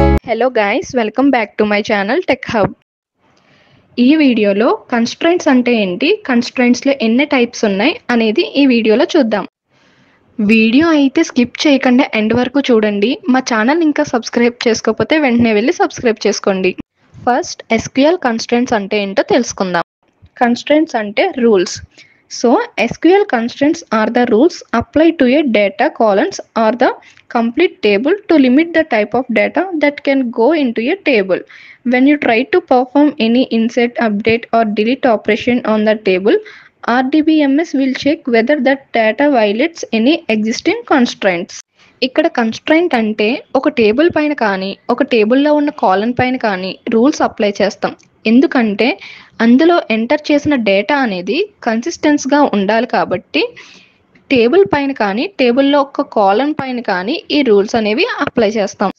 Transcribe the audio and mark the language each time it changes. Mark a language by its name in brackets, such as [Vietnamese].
[Telugu] Hello guys, welcome back to my channel tech hub. ఈ వీడియోలో constraints అంటే ఏంటి, కన్స్ట్రైంట్స్లో ఎన్ని టైప్స్ ఉన్నాయి అనేది ఈ వీడియోలో చూద్దాం. వీడియో అయితే స్కిప్ చేయకుండా ఎండ్ వరకు చూడండి. మా ఛానల్ ఇంకా సబ్స్క్రైబ్ చేసుకోకపోతే వెంటనే వెళ్ళి సబ్స్క్రైబ్ చేసుకోండి. ఫస్ట్ ఎస్క్యూఎల్ కన్స్ట్రైంట్స్ అంటే ఏంటో తెలుసుకుందాం. [English] Constraints అంటే rules. So SQL constraints are the rules applied to a data columns or the complete table to limit the type of data that can go into a table. When you try to perform any insert, update or delete operation on the table, RDBMS will check whether that data violates any existing constraints. [Telugu] ఇక్కడ constraint అంటే ఒక table పైన కానీ ఒక టేబుల్లో ఉన్న column పైన కానీ రూల్స్ అప్లై చేస్తాం. ఎందుకంటే అందులో ఎంటర్ చేసిన డేటా అనేది కన్సిస్టెన్స్గా ఉండాలి కాబట్టి టేబుల్ పైన కానీ టేబుల్లో ఒక కాలమ్ పైన కానీ ఈ రూల్స్ అనేవి అప్లై చేస్తాం.